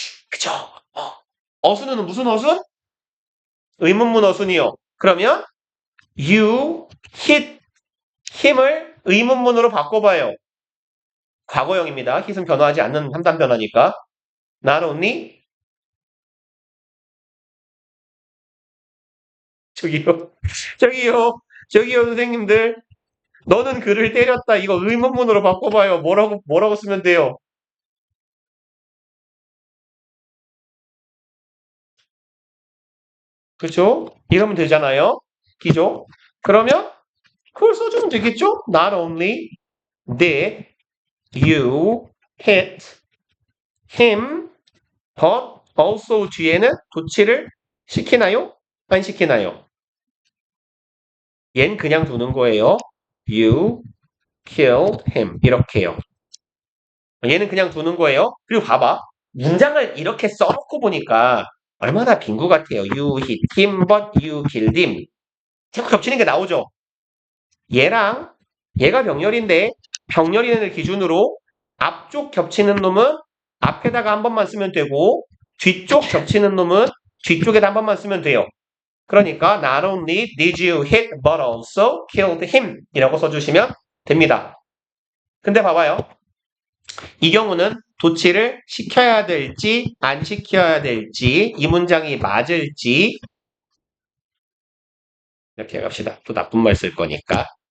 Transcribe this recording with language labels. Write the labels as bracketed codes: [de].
[ko] 그죠? 어순은 무슨 어순? 의문문 어순이요. 그러면 you hit 힘을 의문문으로 바꿔봐요. 과거형입니다. hit은 변화하지 않는 3단 변화니까. [en] not only [ko] 저기요. 저기요 선생님들. 너는 그를 때렸다. 이거 의문문으로 바꿔봐요. 뭐라고 쓰면 돼요? 그죠? 이러면 되잖아요. 기죠? 그러면 그걸 써주면 되겠죠? [en] Not only did you hit him, but also [ko] 뒤에는 도치를 시키나요? 안 시키나요? 얜 그냥 두는 거예요. [en] You killed him. [ko] 이렇게요. 얘는 그냥 두는 거예요. 그리고 봐봐. 문장을 이렇게 써놓고 보니까 얼마나 빈구 같아요. [en] You hit him, but you killed him. [ko] 자꾸 겹치는 게 나오죠. 얘랑 얘가 병렬인데 병렬인을 기준으로 앞쪽 겹치는 놈은 앞에다가 한 번만 쓰면 되고 뒤쪽 겹치는 놈은 뒤쪽에다 한 번만 쓰면 돼요. [en] 그러니까 not only did you hit but also killed him [ko] 이라고 써주시면 됩니다. 근데 봐봐요. 이 경우는 도치를 시켜야 될지 안 시켜야 될지 이 문장이 맞을지 이렇게 갑시다. 또 나쁜 말 쓸 거니까.